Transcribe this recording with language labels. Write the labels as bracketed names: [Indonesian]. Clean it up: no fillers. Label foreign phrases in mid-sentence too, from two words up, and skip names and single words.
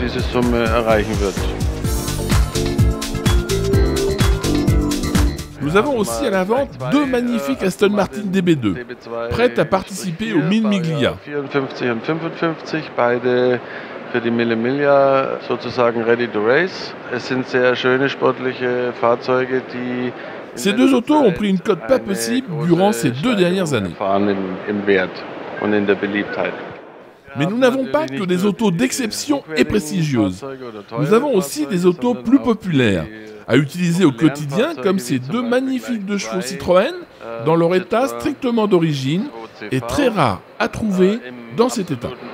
[French] Nous avons aussi à la vente 2 magnifiques Aston Martin DB2, prêtes à participer aux 1000 Miglia. [German] Für die Mille Miglia sozusagen [English] ready to race. [German] Es sind sehr schöne sportliche Fahrzeuge, die [French] Ces 2 autos ont pris une cote pas possible durant ces 2 dernières années. Mais nous n'avons pas que des autos d'exception et prestigieuses. Nous avons aussi des autos plus populaires, à utiliser au quotidien, comme ces 2 magnifiques 2 chevaux Citroën, dans leur état strictement d'origine et très rares à trouver dans cet état.